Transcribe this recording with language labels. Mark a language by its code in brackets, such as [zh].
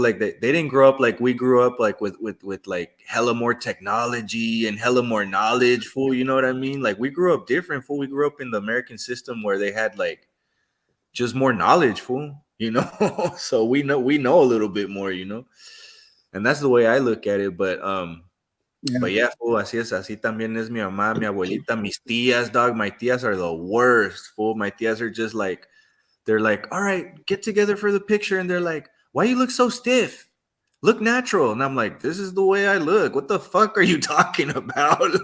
[en] Like they didn't grow up like we grew up, like with like hella more technology and hella more knowledge. Fool, you know what I mean? Like we grew up different. Fool, we grew up in the American system where they had like just more knowledge. Fool, so we know a little bit more. And that's the way I look at it. But yeah, fool, así es. [es] Así también es mi mamá, mi abuelita, mis tías, dog. [en] My tías are the worst. Fool, my tías are just like. They're like, all right, get together for the picture. And they're like, why you look so stiff? Look natural. And I'm like, this is the way I look. What the fuck are you talking about?